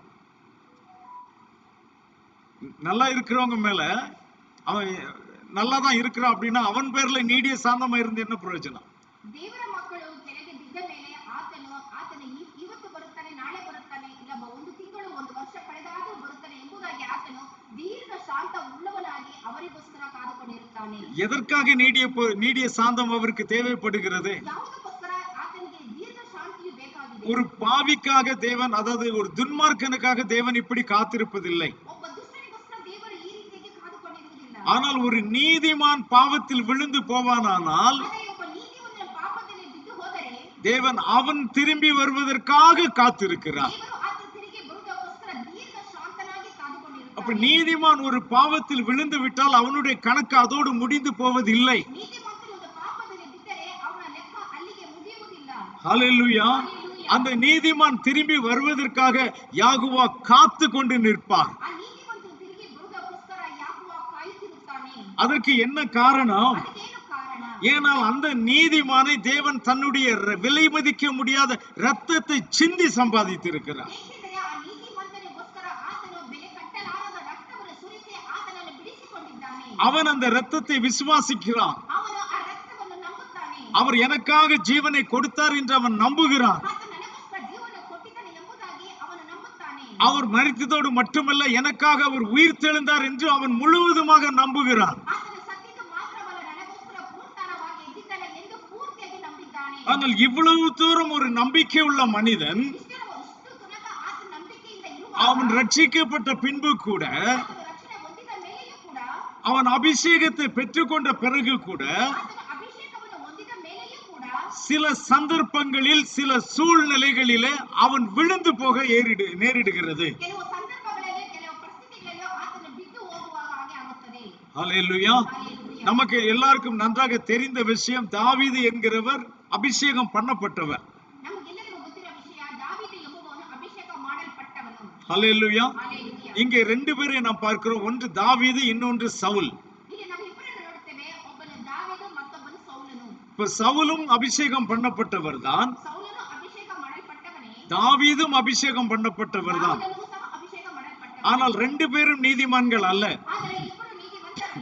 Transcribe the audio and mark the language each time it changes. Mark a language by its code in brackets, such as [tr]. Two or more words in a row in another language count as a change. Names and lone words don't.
[ta] நல்லா இருக்கிறவங்க மேல அவன் நல்லாதான் இருக்கிறான் அப்படின்னா அவன் பேர்ல நீடிய சாந்தமா இருந்து என்ன பிரயோஜனம்? [kn] ದೇವರ ಮಕ್ಕಳು ಕೆಳಗೆ ಬಿದ್ದ ಮೇಲೆ ಆತನು ಇವತ್ತು ಬರುತ್ತಾನೆ, ನಾಳೆ ಬರುತ್ತಾನೆ, ಇಲ್ಲ ಒಂದು ತಿಂಗಳು ಒಂದು ವರ್ಷ ಕಳೆದಾದರೂ ಬರುತ್ತಾನೆ ಎಂಬುದಾಗಿ ಆತನು ದೀರ್ಘ ಶಾಂತ ಉಳ್ಳವನಾಗಿ ಅವರಿಗೋಸ್ಕರ ಕಾದುಕೊಂಡಿರುತ್ತಾನೆ. [ta] எதற்காக நீடிய சாந்தம் அவருக்கு தேவைப்படுகிறது? [kn] ಯಾವುದಕ್ಕೋಸ್ಕರ ಆತನಿಗೆ ದೀರ್ಘ ಶಾಂತಿಯು ಬೇಕಾಗಿದೆ? [ta] ஒரு பாவிக்காக தேவன், அதாவது ஒரு துன்மார்க்கனுக்காக தேவன் இப்படி காத்திருப்பதில்லை. [kn] ಒಬ್ಬ ದುಷ್ಟನಿಗೋಸ್ಕರ ದೇವರು ಈ ರೀತಿಯಾಗಿ ಕಾದುಕೊಂಡಿರುವುದಿಲ್ಲ. [ta] ஆனால் ஒரு நீதிமான் பாவத்தில் விழுந்து போவானானால் [kn] ಆದರೆ ಒಬ್ಬ ನೀತಿವಂತನ ಪಾಪದಲ್ಲಿ ಬಿದ್ದು ಹೋದರೆ [ta] தேவன் அவன் திரும்பி வருவதற்காக காத்திருக்கிறார். [kn] ದೇವರು ಆತನ ತಿರುಗಿ ಬರುವುದಕ್ಕೋಸ್ಕರ ದೀರ್ಘ ಶಾಂತನಾಗಿ [ta] அப்ப [kn] ಕಾದುಕೊಂಡಿರುತ್ತಾನೆ. [ta] நீதிமான் ஒரு பாவத்தில் விழுந்து விட்டால் அவனுடைய கணக்கு அதோடு முடிந்து போவதில்லை. [kn] ನೀತಿವಂತನು ಒಂದು ಪಾಪದಲ್ಲಿ ಬಿದ್ದರೆ ಅವನ ಲೆಕ್ಕ ಅಲ್ಲಿಗೆ ಮುಗಿಯುವುದಿಲ್ಲ. [ta] ஹல்லேலூயா. அந்த நீதிமான் திரும்பி வருவதற்காக யாகுவா காத்து கொண்டு நிற்பார். [kn] ಆ ನೀತಿವಂತನು ತಿರುಗಿ ಬರುವುದಕ್ಕೋಸ್ಕರ ಯಾಕೋವ ಕಾಯುತ್ತಿರುತ್ತಾನೆ. [ta] அதற்கு என்ன காரணம்? [kn] ಅದಕ್ಕೇನು ಕಾರಣ? [ta] ஏனால் அந்த நீதிமானை தேவன் தன்னுடைய விலை மதிக்க முடியாத ரத்தத்தை சிந்தி சம்பாதித்திருக்கிறார். [kn] ಏಕೆಂದರೆ ಆ ನೀತಿವಂತನಿಗೋಸ್ಕರ ಆತನು ಬೆಲೆ ಕಟ್ಟಲಾರದ ರಕ್ತವನ್ನು ಸುರಿಸಿ ಆತನನ್ನು ಬಿಡಿಸಿಕೊಂಡಿದ್ದಾನೆ. [ta] அவன் அந்த ரத்தத்தை விசுவாசிக்கிறான். [kn] ಅವನು ಆ ರಕ್ತವನ್ನು ನಂಬುತ್ತಾನೆ. [ta] அவர் எனக்காக ஜீவனை கொடுத்தார் என்று அவன் நம்புகிறான். [kn] ಆತ ನನಗೋಸ್ಕರ ಜೀವನ ಕೊಟ್ಟಿದ್ದಾನೆ ಎಂಬುದಾಗಿ ಅವನು ನಂಬುತ್ತಾನೆ. [ta] அவர் மரித்ததோடு மட்டுமல்ல, எனக்காக அவர் உயிர் தெழுந்தார் என்று அவன் முழுவதுமாக நம்புகிறான். [kn] ಆತನು ಸತ್ತಿದ್ದು ಮಾತ್ರವಲ್ಲ, ನನಗೋಸ್ಕರ ಪೂರ್ಣವಾಗಿ ಎದ್ದಿದ್ದಾನೆ ಎಂದು ಪೂರ್ತಿಯಾಗಿ ನಂಬಿದ್ದಾನೆ. [ta] ஆனால் ಇவ்வளவு தூரம் ஒரு நம்பிக்கை உள்ள மனிதன் [kn] ಇಷ್ಟು ತನಕ ಆತನ ನಂಬಿಕೆಯಿಂದ [ta] அவன் [kn] ಇರುವಾಗ [ta] ரட்சிக்கப்பட்ட பின்பு கூட, [kn] ಆತನು ರಕ್ಷಣೆ ಹೊಂದಿದ ಮೇಲೆಯೂ ಕೂಡ, [ta] அவன் அபிஷேகத்தை பெற்றுக்கொண்ட பிறகு கூட, [kn] ಆತನು ಅಭಿಷೇಕವನ್ನು ಹೊಂದಿದ ಮೇಲೆಯೂ ಕೂಡ [ta] சில சந்தர்ப்பங்களில் சில சூழ்நிலைகளிலே அவன் விழுந்து போக நேரிடுகிறது. [kn] ಕೆಲವು ಸಂದರ್ಭಗಳಲ್ಲಿ ಕೆಲವು ಪರಿಸ್ಥಿತಿಗಳಲ್ಲಿ ಆತನು ಬಿದ್ದು ಹೋಗುವ ಹಾಗೆ ಆಗುತ್ತದೆ. [ta] ஹல்லேலூயா. [kn] ಹಲ್ಲೆಲೂಯಾ. [ta] நமக்கு எல்லாருக்கும் நன்றாக தெரிந்த விஷயம், தாவீது என்கிறவர் அபிஷேகம் பண்ணப்பட்டவர். [kn] ನಮಗೆಲ್ಲರಿಗೂ ಗೊತ್ತಿರುವ ವಿಷಯ, ದಾವೀದ ಎಂಬುವವನು ಅಭಿಷೇಕ ಮಾಡಲ್ಪಟ್ಟವನು. [ta] ஹல்லேலூயா. [kn] ಹಲ್ಲೆಲೂಯಾ. [ta] இங்கே ரெண்டு பேரை நாம் பார்க்கிறோம், ஒன்று தாவீது, இன்னொன்று சவுல். [kn] ಇಲ್ಲಿ ನಾವು ಇಬ್ಬರನ್ನು ನೋಡುತ್ತೇವೆ, ಒಬ್ಬನು ದಾವೀದ ಮತ್ತೊಬ್ಬನು ಸೌಲನು. [ta] இப்ப சவுலும் அபிஷேகம் பண்ணப்பட்டவர் தான், [kn] ಸೌಲನು ಅಭಿಷೇಕ ಮಾಡಲ್ಪಟ್ಟವನೇ, [ta] தாவீதும் அபிஷேகம் பண்ணப்பட்டவர் தான். [kn] ದಾವೀದನು ಸಹ ಅಭಿಷೇಕ ಮಾಡಲ್ಪಟ್ಟವನೇ. [ta] ஆனால் ரெண்டு பேரும் நீதிமான்கள் அல்ல. [kn] ಆದರೆ ಇಬ್ಬರು ನೀತಿವಂತರಲ್ಲ.